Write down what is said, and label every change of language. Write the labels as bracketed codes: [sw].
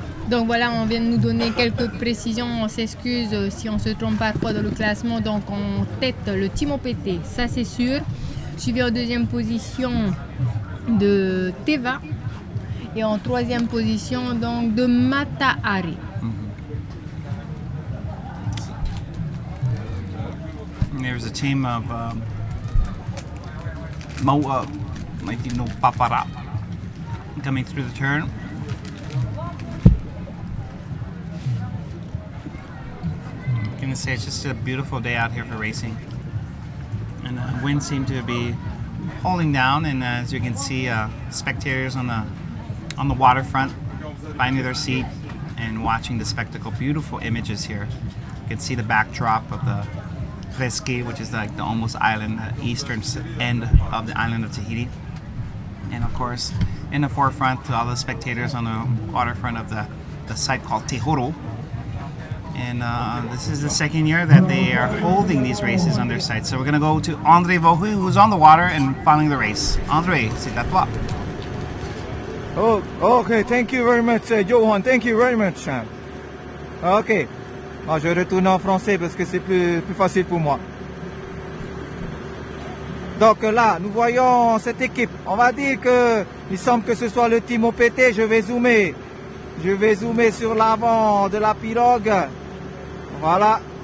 [fr] Donc voilà, on vient de nous donner quelques précisions, on s'excuse si on se trompe parfois dans le classement. Donc en tête, le Team OPT, ça c'est sûr. Suivi en deuxième position de Teva. Et en troisième position donc de Matahari. [en] There's a team of Moa, Maitino Papara, coming through the turn. I'm gonna say it's just a beautiful day out here for racing, and the wind seemed to be holding down. And as you can see, spectators on the waterfront finding their seat and watching the spectacle. Beautiful images here. You can see the backdrop of the Presque, which is like the almost island, the eastern end of the island of Tahiti. And of course, in the forefront, all the spectators on the waterfront of the site called Te Horo. And this is the second year that they are holding these races on their site. So we're going to go to André Vohu, who's on the water and following the race. [fr] André, c'est à toi. [en] Oh, okay, thank you very much, Johan. Thank you very much. Ok. [fr] Bon, je retourne en français parce que c'est plus facile pour moi. Donc là, nous voyons cette équipe. On va dire que il semble que ce soit le team OPT. Je vais zoomer sur l'avant de la pirogue. Voilà.